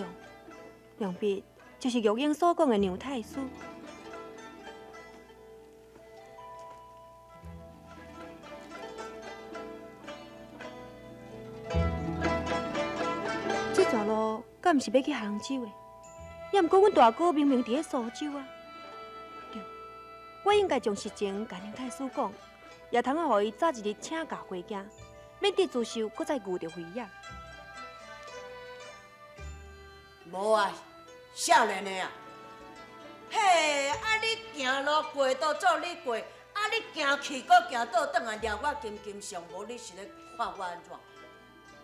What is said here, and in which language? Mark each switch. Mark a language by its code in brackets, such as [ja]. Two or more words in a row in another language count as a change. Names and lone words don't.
[nan] 想必就是玉英所讲的娘太师。这条路敢是要去杭州的？也毋过阮大哥明明伫咧苏州啊！对，我应该将实情甲娘太师讲，也通互伊早一日请假回家。免得朱秀搁再遇着危险。无啊，少年的啊，嘿，你行路过倒做你过，你行去搁行倒转来掠我金金上无，你是咧看我安怎？